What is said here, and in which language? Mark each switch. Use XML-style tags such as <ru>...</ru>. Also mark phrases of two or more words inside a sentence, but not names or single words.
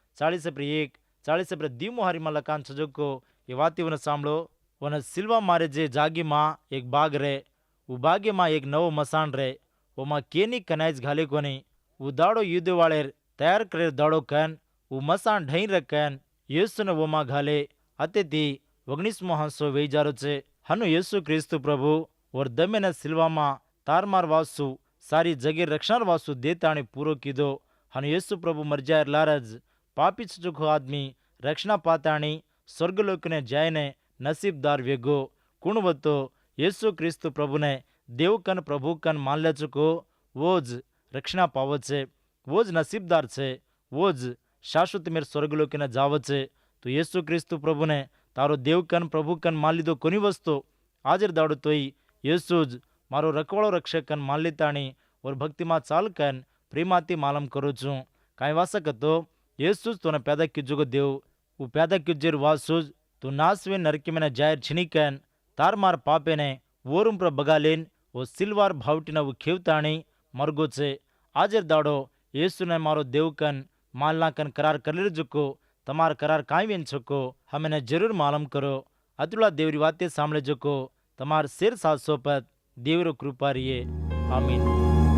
<bhb>40:1 40:2 हारी मलकान छजो को ये वाती वन सांभळो वन सिल्वा मारे जे जागी माँ एक बाग रे वो बागे माँ एक नवो मसान रे वो माँ केनी कनाइज घाले कोनी वो दाड़ो युद्ध वालेर तैयार करे दाड़ो कन वो मसान ढई रखन येसु ने वो माँ घाले अते थी 19 हांसो वेई जारो छे हनु येसु क्रिस्तु प्रभु और दमे ने सिल्वा माँ तारमार वासु सारी जगह रक्षण वासु देताणी पूरो कीधो हनु येसु प्रभु मर जाए लारज पापी चुको आदमी रक्षणा पाताणी स्वर्गलोक ने जाए ने नसीबदार वेगो कुणवतो येसु क्रिस्तु प्रभु ने देव कन प्रभु कन मान ले चुको वोज रक्षणा पाव छे वोज नसीबदार छे वोज शाश्वत मेर स्वर्गलोक ने जाव छे तो येसु क्रिस्तु प्रभु ने तारो देव कन प्रभु कन मान लीधो कोनी वस्तु हाजर दाड़ो तोई येसुज मारो रखवाड़ो रक्षक कन मान लेताणी और भक्ति में चाल कन प्रेमाती मालम करो छू काई वासक तो येसुज तोने पैदा कीजोगो देव वो पैदा कीजेर वासुज तो नासवे नरके में जायर छिनिकन तार मार पापे ने वोरुम पर बगालेन वो सिल्वार भावटी वो खेवताणी मरगो छे आजर दाड़ो येसु ने मारो देव कन मालना कन करार कर ले जुको तमार करार काई वेन छको हमें जरूर मालूम करो अतुला देवरी वाते सामने जुको तमार सिर 700 पद देवरो कृपा रिये आमीन।</bhb>